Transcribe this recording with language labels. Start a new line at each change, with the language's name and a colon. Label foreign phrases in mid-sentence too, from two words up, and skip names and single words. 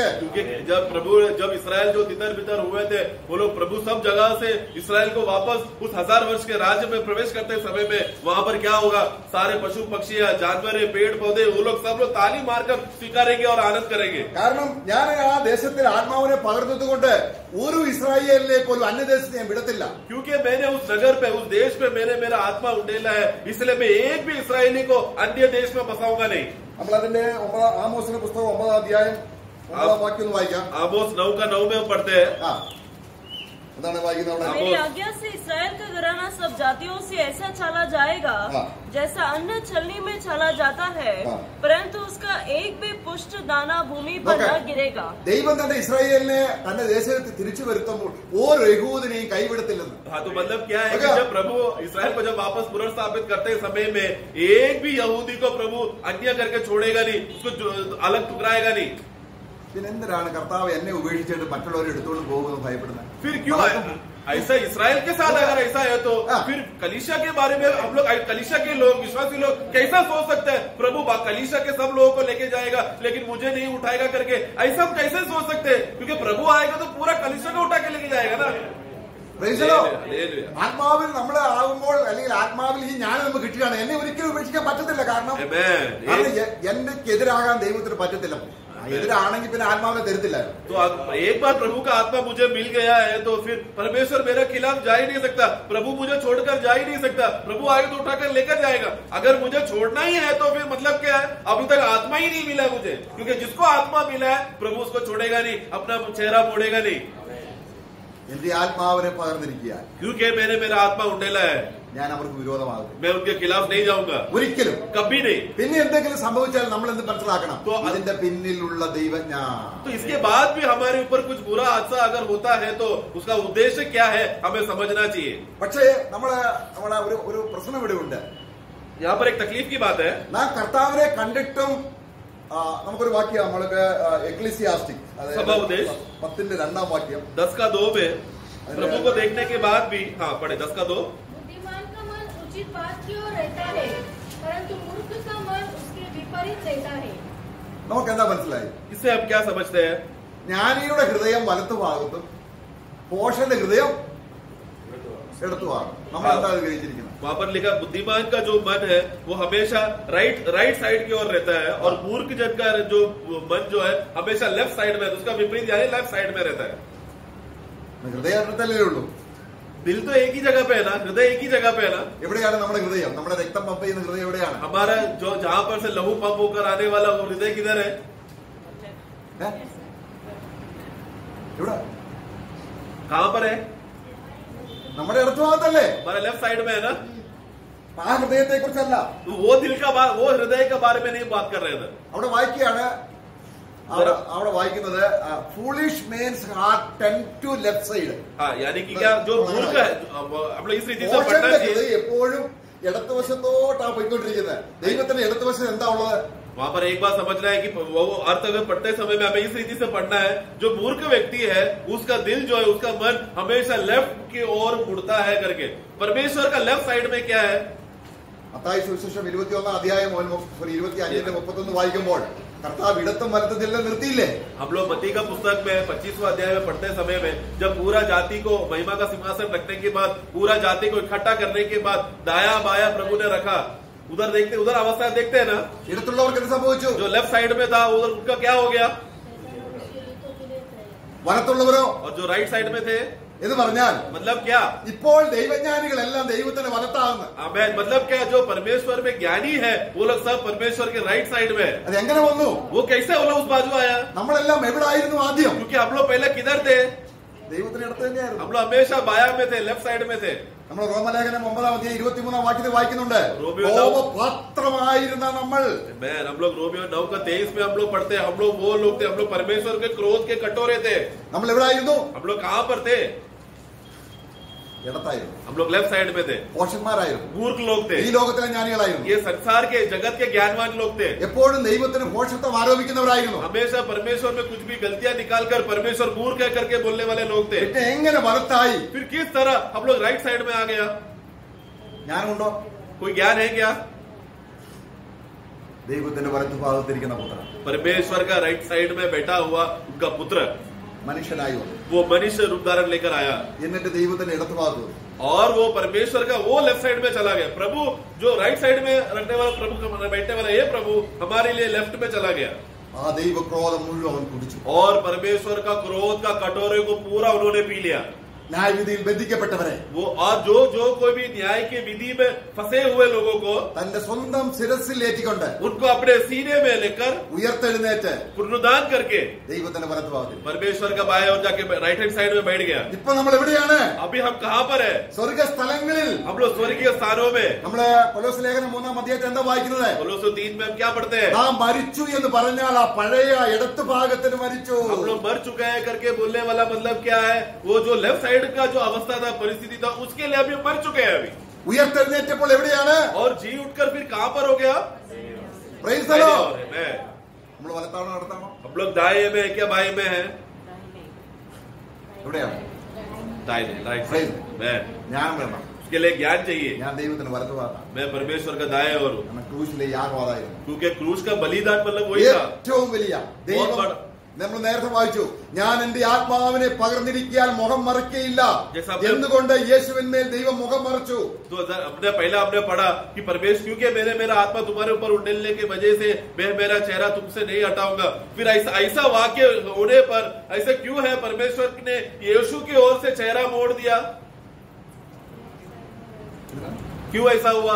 Hindi: क्योंकि जब इसराइल जो तितर बितर हुए थे, वो लोग प्रभु सब जगह से इसराइल को वापस उस 1000 वर्ष के राज्य में प्रवेश करते समय में वहाँ पर क्या होगा, सारे पशु पक्षियां जानवर पेड़ पौधे वो लोग सब लोग ताली मारकर स्वीकारेंगे और आनंद करेंगे.
Malayalam: കാരണം ഞാൻ ആ ദേശത്തിൽ ആത്മാവിനെ പകർന്നതുകൊണ്ട് ഒരു ഇസ്രായേലിനെ പോലും അന്യദേശത്ത് ഞാൻ വിടത്തില്ല.
Hindi: क्योंकि मैंने उस नगर पे, उस देश पे मैंने मेरा आत्मा उंडेला है, इसलिए मैं एक भी इसराइली को अन्य देश में बसाऊंगा नहीं.
Malayalam: നമ്മൾ അതിന്റെ ആമോസിന്റെ പുസ്തകം 9 അധ്യായം 9 വാക്യം വായിക്കാം.
Hindi: आमोस 9 का 9 में हम पढ़ते हैं. मेरी आज्ञा से इसराइल का घराना सब जातियों से ऐसा छाला जाएगा जैसा अन्न छलनी में छाला जाता है, परंतु उसका एक भी पुष्ट दाना भूमि पर न गिरेगा.
Malayalam: ദൈവം തന്റെ ഇസ്രായേലിനെ തന്റെ ദേശത്ത് തിരിച്ചു വരുത്തുമ്പോൾ ഓരോ യഹൂദനെയും കൈവിടത്തില്ലെന്ന്.
Hindi: हाँ, तो मतलब क्या है कि जब प्रभु इसराइल को जब वापस पुनर्स्थापित करते समय में एक भी यहूदी को प्रभु अन्य करके छोड़ेगा नहीं, उसको अलग टुकराएगा नहीं.
Malayalam: പിന്നെ എന്തിനാണ് കർത്താവ് എന്നെ ഉപേക്ഷിച്ചിട്ട് മറ്റുള്ളവരെ എടുത്തുകൊണ്ട് പോകുമെന്ന് ഭയപ്പെടുന്നത്?
Hindi: फिर क्यों ऐसा इसराइल के साथ अगर ऐसा है तो फिर कलीसिया के बारे में हम लोग, कलीसिया के लोग, विश्वासी लोग कैसा सोच सकते हैं प्रभु कलीसिया के सब लोगों को लेके जाएगा लेकिन मुझे नहीं उठाएगा करके? ऐसा हम कैसे सोच सकते हैं? क्योंकि प्रभु आएगा तो पूरा कलीसिया को उठा के लेके जाएगा ना.
Malayalam: ആത്മാവിൽ നമ്മൾ ആകുമ്പോൾ അല്ലെങ്കിൽ ആത്മാവിൽ ഈ ജ്ഞാനം നമുക്ക് കിട്ടുകയാണ്. എന്നെ ഒരിക്കലും ഉപേക്ഷിക്കാൻ പറ്റത്തില്ല. കാരണം എനിക്കെതിരാകാൻ ദൈവത്തിന് പറ്റത്തില്ല. എതിരാണെങ്കിൽ പിന്നെ ആത്മാവിനെ തരത്തില്ല.
Hindi: तो एक बार प्रभु का आत्मा मुझे मिल गया है तो फिर परमेश्वर मेरे खिलाफ जा ही नहीं सकता, प्रभु मुझे छोड़कर जा ही नहीं सकता. प्रभु आएगा तो उठाकर लेकर जाएगा. अगर मुझे छोड़ना ही है तो फिर मतलब क्या है, अभी तक आत्मा ही नहीं मिला मुझे. क्योंकि जिसको आत्मा मिला है प्रभु उसको छोड़ेगा नहीं, अपना चेहरा मोड़ेगा नहीं.
Malayalam: എന്റെ ആത്മാവിനെ പകർന്നിരിക്കുക.
Hindi: क्योंकि मैंने मेरा आत्मा उंडेला है,
Malayalam: ഞാൻ അവർക്ക് വിരോധമാകും.
Hindi: मैं उनके खिलाफ नहीं जाऊंगा,
Malayalam: ഒരിക്കലും,
Hindi: कभी नहीं.
Malayalam: പിന്നെ എന്തെങ്കിലും സംഭവിച്ചാൽ നമ്മൾ എന്ത് മനസ്സിലാക്കണം? അതിന്റെ പിന്നിലുള്ള ദൈവജ്ഞാനം.
Hindi: तो इसके बाद भी हमारे ऊपर कुछ बुरा हादसा अगर होता है तो उसका उद्देश्य क्या है हमें समझना चाहिए.
Malayalam: പക്ഷേ നമ്മളെ ഒരു പ്രശ്നം ഇവിടെ ഉണ്ട്.
Hindi: यहाँ पर एक तकलीफ की बात है.
Malayalam: നാം കർത്താവിനെ കണ്ടിട്ടും നമുക്കൊരു വാക്യം നമ്മൾക്ക് എക്ലിസിയാസ്റ്റിക് 10:2 വാക്യം
Hindi: 10 का 2 में प्रभु को देखने के बाद भी, हाँ पढ़े 10 का 2. बुद्धिमान का मन उचित बात की ओर रहता है, परंतु मूर्ख का मन उसके विपरीत रहता है.
Malayalam: നമുക്ക് എന്താ മനസ്സിലായി?
Hindi: इससे हम क्या समझते हैं?
Malayalam: ജ്ഞാനിയുടെ ഹൃദയം വലത്തു ഭാഗത്തും ഭോഷന്റെ ഹൃദയം ഇടത്തു ഭാഗം. നമ്മൾ എന്താ ഗ്രഹിച്ചിരിക്കുന്നത്?
Hindi: वहाँ पर लिखा बुद्धिमान का जो मन है वो हमेशा
English: right side
Hindi: की ओर रहता है और मूर्ख जन का जो मन जो है हमेशा
English: left side
Hindi: में, उसका विपरीत यानी
English: left side
Hindi: में रहता है.
Malayalam: ഹൃദയം ഒരിടത്തല്ലേ ഉള്ളൂ.
Hindi: दिल तो एक ही जगह पे है ना, हृदय एक ही जगह पे है ना.
Malayalam: എവിടെയാണ് നമ്മുടെ ഹൃദയം? നമ്മുടെ രക്തം പമ്പ് ചെയ്യുന്ന ഹൃദയം എവിടെയാണ്?
Hindi: हमारा जो जहाँ पर से लहू पंप होकर आने वाला वो हृदय किधर है?
Malayalam: എവിടെ?
Hindi: कहाँ पर है?
Malayalam: നമ്മുടെ ഇടത്തു ഭാഗത്തല്ലേ?
Hindi: हमारा
English: left side
Hindi: में है ना.
Malayalam: ആ ഹൃദയത്തെ കുറിച്ചല്ല,
Hindi: वो दिल का वो हृदय के बारे में नहीं बात कर रहे थे.
Malayalam: അവിടെ വായിക്കുകയാണ്, അവിടെ വായിക്കുന്നത്
English: foolish men's heart tend to left side.
Hindi: यानी कि क्या जो मूर्ख है हम लोग इस रीति से पढ़ना चाहिए.
Malayalam: എപ്പോഴും ഇടത്തുവശത്തോട്ടാണ് പോയിക്കൊണ്ടിരിക്കുന്നത്. ദൈവത്തിന്റെ ഇടത്തുവശം എന്താ ഉള്ളത്?
Hindi: वहाँ पर एक बात समझना है कि वो अर्थ अगर पढ़ते समय में हमें इस रीति से पढ़ना है, जो मूर्ख व्यक्ति है उसका दिल जो है, उसका मन हमेशा लेफ्ट की ओर मुड़ता है करके. परमेश्वर का
English: left side
Hindi: में क्या है?
Malayalam: മത്തായി സുവിശേഷം 21 അധ്യായം 25-31 വായിക്കുമ്പോൾ കർത്താവ് ഇടത്തും വലത്തും എല്ലാം നിർത്തിയില്ലേ?
Hindi: हम लोग मत्ती का पुस्तक में 25वां अध्याय में पढ़ते समय में जब पूरा जाति को महिमा का सिंहासन रखने के बाद, पूरा जाति को इकट्ठा करने के बाद दाया बाया प्रभु ने रखा, उधर देखते, उधर अवस्था देखते हैं ना.
Malayalam: ഇടത്തുള്ളവർക്ക് എന്ത് സംഭവിച്ചു?
Hindi: जो
English: left side
Hindi: में था उधर उनका क्या हो गया?
Malayalam: വലത്തുള്ളവരോ?
Hindi: और जो
English: right side
Hindi: में थे
Malayalam: എന്ന് പറഞ്ഞാൽ
Hindi: मतलब क्या?
Malayalam: ഇപ്പോൾ ദൈവജ്ഞാനികളെല്ലാം ദൈവത്തിന്റെ വലത്താകുന്നു.
Hindi: मतलब क्या? जो परमेश्वर में ज्ञानी है वो लोग सब परमेश्वर के
English: right side
Hindi: में.
Malayalam: അത് എങ്ങനെ വന്നു?
Hindi: वो कैसे वो लोग उस बाजू आया?
Malayalam: നമ്മളെല്ലാം എവിടെ ആയിരുന്നു ആദ്യം?
Hindi: क्योंकि हम लोग पहले किधर थे?
Malayalam: ദൈവത്തിന് ഇടത്ത് തന്നെയായിരുന്നു.
Hindi: हम लोग हमेशा बाया में थे,
English: left side
Hindi: में थे.
Malayalam: നമ്മൾ റോമലേഖനം 9:23 വാക്യത്തിൽ വായിക്കുന്നുണ്ട്, കോപപാത്രമായിരുന്ന നമ്മൾ.
Hindi: हम लोग रोमियो 9:23 में हम लोग पढ़ते हैं, हम लोग वो लोग थे, हम लोग परमेश्वर के क्रोध के कटोरे थे.
Malayalam: നമ്മൾ എവിടെയായിരുന്നു?
Hindi: हम लोग कहाँ पर थे?
Malayalam: ഇടത്തായിരുന്നു.
Hindi: हम लोग
English: left side
Hindi: में थे.
Malayalam: ഭോഷന്മാരായിരുന്നു,
Hindi: मूर्ख लोग थे,
Malayalam: ഈ ലോകത്തിലെ ജ്ഞാനികളായിരുന്നു,
Hindi: ये संसार के जगत के ज्ञानवान लोग थे.
Malayalam: എപ്പോഴും ദൈവത്തിന് ഭോഷത്വം ആരോപിക്കുന്നവരായിരുന്നു.
Hindi: हमेशा परमेश्वर में कुछ भी गलतियां निकालकर परमेश्वर मूर्ख है करके बोलने वाले लोग थे.
Malayalam: പിന്നെ എങ്ങനെ വലത്തായി?
Hindi: फिर किस तरह हम लोग
English: right side
Hindi: में आ गया?
Malayalam: ജ്ഞാനമുണ്ടോ?
Hindi: कोई ज्ञान है क्या?
Malayalam: ദൈവത്തിന്റെ വലത്തുഭാഗത്തിരിക്കുന്ന പുത്രൻ,
Hindi: परमेश्वर का
English: right side
Hindi: में बैठा हुआ उनका पुत्र
Malayalam: മനുഷ്യനായി വന്നു.
Hindi: वो मनुष्य रूप धारण लेकर आया
Malayalam: എന്നിട്ട് ദൈവത്തിന്റെ ഇടത്തുഭാഗത്ത് വന്നു.
Hindi: और वो परमेश्वर का वो
English: left side
Hindi: में चला गया. प्रभु जो
English: right side
Hindi: में रखने वाला प्रभु बैठने वाला ये प्रभु हमारे लिए लेफ्ट में चला गया.
Malayalam: ആ ദൈവക്രോധം മുഴുവൻ കുടിച്ചു.
Hindi: और परमेश्वर का क्रोध का कटोरे को पूरा उन्होंने पी लिया.
Malayalam: ന്യായവിധിയിൽ ബന്ധിക്കപ്പെട്ടവരെ,
Hindi: वो और जो कोई भी न्याय की विधि में फंसे हुए लोगों को
Malayalam: തന്റെ സ്വന്തം ശിരസിൽ ഏറ്റിക്കൊണ്ട്
Hindi: उनको अपने सीने में लेकर
Malayalam: ഉയർത്തെഴുന്നേറ്റ്
Hindi: पुनरुद्धान करके
Malayalam: ദൈവത്തിന്റെ വലത്തുഭാഗത്തിൽ.
Hindi: परमेश्वर का बाएं और जाके
English: right hand side
Hindi: में बैठ गया.
Malayalam: ഇപ്പൊ നമ്മൾ എവിടെയാണ്?
Hindi: अभी हम कहाँ पर है?
Malayalam: സ്വർഗസ്ഥലങ്ങളിൽ.
Hindi: हम लोग स्वर्गीय स्थानों में.
Malayalam: നമ്മള് കൊലോസ്യ ലേഖനം 3-ാം എന്താ വായിക്കുന്നത്?
Hindi: कोलोस्यों 3 में हम क्या पढ़ते हैं?
Malayalam: നാം മരിച്ചു എന്ന് പറഞ്ഞാൽ ആ പഴയ ഇടത്ത് ഭാഗത്തിന് മരിച്ചു.
Hindi: हम लोग मर चुके हैं करके बोलने वाला मतलब क्या है? वो जो
English: left side
Hindi: का जो अवस्था था, परिस्थिति था, उसके लिए अभी मर चुके हैं अभी.
Malayalam: ഉയർത്തെഴുന്നേറ്റപ്പോൾ എവിടെയാണ്?
Hindi: और जी उठकर फिर कहाँ पर हो गया?
English: Praise the Lord.
Hindi: में.
Malayalam: നമ്മൾ വലത്താണോ നടത്താണോ?
Hindi: हम लोग दाएं में है क्या बाएं में है?
Malayalam: എവിടെയാണ്?
Hindi: दाएं
English: right side
Hindi: में.
Malayalam: ജ്ഞാനം വേണം.
Hindi: उसके लिए ज्ञान चाहिए.
Malayalam: ഞാൻ ദൈവത്തിന് വലത്തുഭാഗത്താണ്.
Hindi: मैं परमेश्वर का दाएं और हूँ.
Malayalam: കാരണം ക്രൂശിലെ യാഗവാദായിരുന്നു.
Hindi: क्योंकि क्रूस का बलिदान मतलब वही था.
Malayalam: ഏറ്റവും വലിയ ദൈവം. നമ്മൾ നേരത്തെ വായിച്ചു, ഞാൻ എന്റെ ആത്മാവിനെ പകർന്നിരിക്കാൻ മുഖം മറയ്ക്കയില്ല. എന്തുകൊണ്ട് യേശുവിന്മേൽ ദൈവം മുഖം മറച്ചു?
Hindi: हमने पढ़ा कि परमेश्वर क्योंकि मेरा आत्मा तुम्हारे ऊपर उड़ने की वजह से मैं मेरा चेहरा तुमसे नहीं हटाऊंगा. फिर ऐसा वाक्य होने पर ऐसा क्यों है? परमेश्वर ने यीशु की ओर से चेहरा मोड़ दिया. क्यों ऐसा हुआ?